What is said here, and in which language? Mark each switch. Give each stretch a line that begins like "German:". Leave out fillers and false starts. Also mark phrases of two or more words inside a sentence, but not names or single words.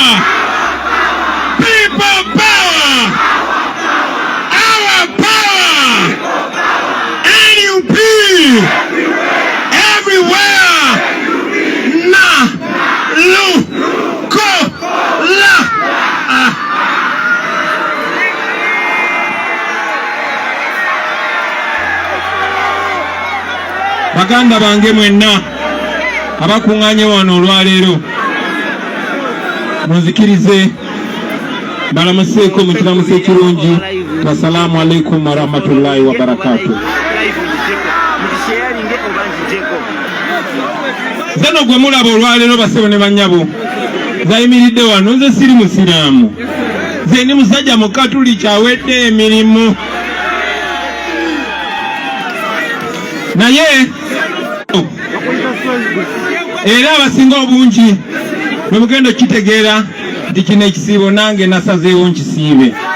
English: People power. Our power. NUP. Everywhere. Na. Lu. Ko. La.
Ganda: Baganda bange mwenna abakuŋŋaanye wano olwaleero munzikirize balamuseeko mu kiramuso ekirungi.
Arabic: السلام عليكم ورحمة الله وبركاته.
Ganda: Zano gwe mulaba olwaleero basebo ne bannyabo zayimiridde wano, nze siri musiraamu, nze ni musajja mukatuliki awedde emirimu. Naye era abasinga obungi bwe mugenda okitegeera nti kino ekisiibo nange nasazeewo nkisiibe.